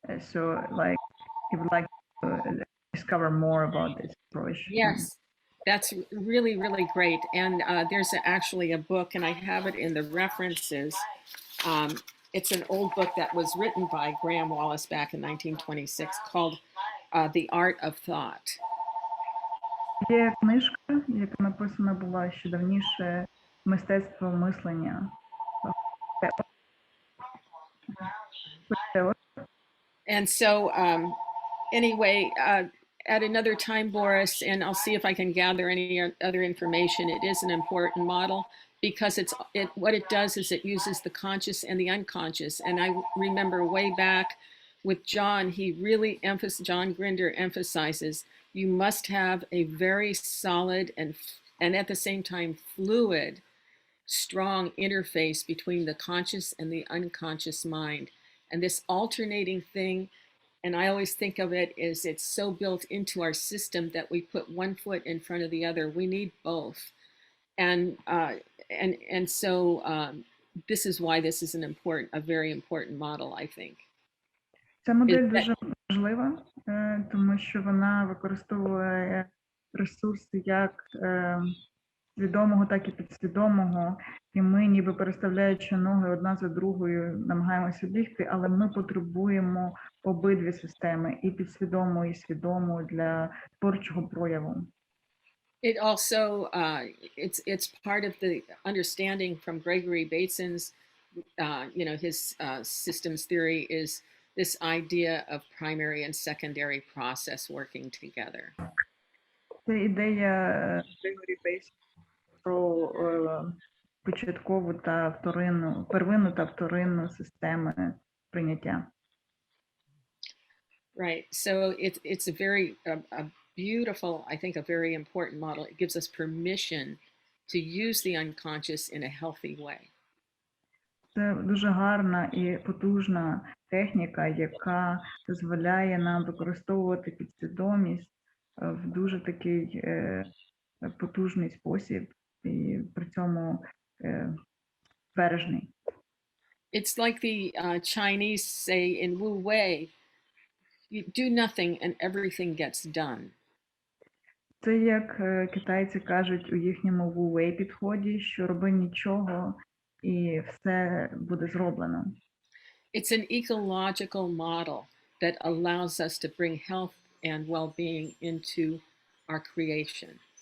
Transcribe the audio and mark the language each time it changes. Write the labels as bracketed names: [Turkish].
[English] So like he would like to discover more about this approach. Yes. That's really, really great. And there's actually a book, and I have it in the references. It's an old book that was written by Graham Wallace back in 1926 called The Art of Thought. [Ukrainian] Є книжка, яка написана була ще давніше, «Мистецтво мислення». [English] And so anyway, at another time, Boris, and I'll see if I can gather any other information. It is an important model because what it does is it uses the conscious and the unconscious. And I remember way back with John, John Grinder emphasizes you must have a very solid and at the same time fluid, strong interface between the conscious and the unconscious mind. And this alternating thing, and I always think of it as it's so built into our system that we put one foot in front of the other. We need both. And so this is why this is a very important model, I think. [Ukrainian] Ця модель дуже важлива, тому що вона використовує ресурси як свідомого, так і підсвідомого. І ми, ніби переставляючи ноги одна за другою, намагаємося бігти, але ми потребуємо обидві системи, і підсвідому, і свідому для творчого прояву. [English] It also, it's part of the understanding from Gregory Bateson's, his systems theory is this idea of primary and secondary process working together. [Ukrainian] Це ідея Грегорі Бейсона про початкову та вторинну, первинну та вторинну системи прийняття. [English] Right. So it's a very a beautiful, I think, a very important model. It gives us permission to use the unconscious in a healthy way. [Ukrainian] Це дуже гарна і потужна техніка, яка дозволяє нам використовувати підсвідомість в дуже такий потужний спосіб і при цьому бережний. [English] It's like the Chinese say in Wu Wei, you do nothing and everything gets done. [Ukrainian] Це як китайці кажуть у їхньому ву-вей підході, що роби нічого і все буде зроблено. [English] It's an ecological model that allows us to bring health and well-being into our creation.